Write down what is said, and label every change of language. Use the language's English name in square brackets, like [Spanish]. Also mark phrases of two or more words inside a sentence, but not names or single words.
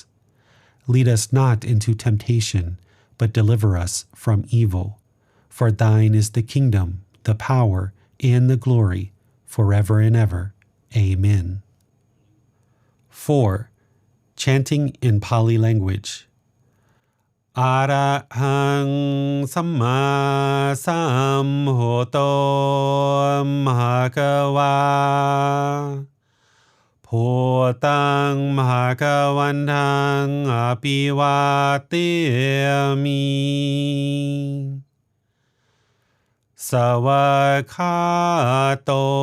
[English] Lead us not into temptation, but deliver us from evil. For thine is the kingdom, the power, and the glory, forever and ever. Amen. 4. Chanting in Pali language. [Pali] Arahang Samma Sambuddho Bhagava Bhutang Bhagavantang Apivatiyami Savakato